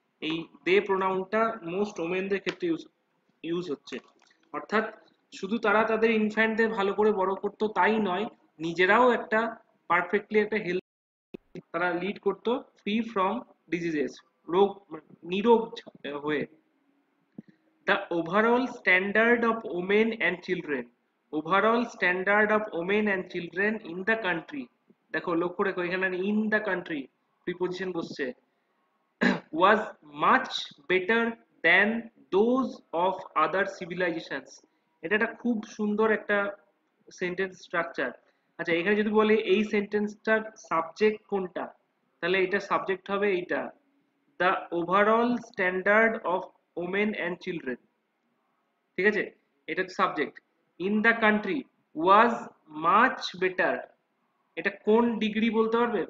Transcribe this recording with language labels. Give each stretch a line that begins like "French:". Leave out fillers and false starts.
Bangla: এই দে প্রোনাউনটা মোস্ট ওমেনদের ক্ষেত্রে ইউজ হচ্ছে। অর্থাৎ শুধু তারা তাদের ইনফ্যান্টদের ভালো করে বড় করতো তাই নয়, নিজেরাও একটা পারফেক্টলি একটা হেলথ তারা লিড করতো, ফ্রি ফ্রম ডিজিজেস, রোগ নিরোগ হয়ে।
English: The overall standard of women and children, overall standard of women and children in the country,
Bangla: দেখো লক্ষ্য রেখো এখানে ইন দ্য কান্ট্রি প্রিপোজিশন বসছে,
English: was much better than those of other civilizations।
Bangla: এটা একটা খুব সুন্দর একটা সেন্টেন্স স্ট্রাকচার। আচ্ছা, এখানে যদি বলে এই সেন্টেন্সটার সাবজেক্ট কোনটা, তাহলে এটা সাবজেক্ট হবে এইটা,
English: The overall standard of women and children.
Bangla: ঠিক আছে, এটা subject.
English: in the country was much better,
Bangla: এটা কোন ডিগ্রি বলতে পারবে?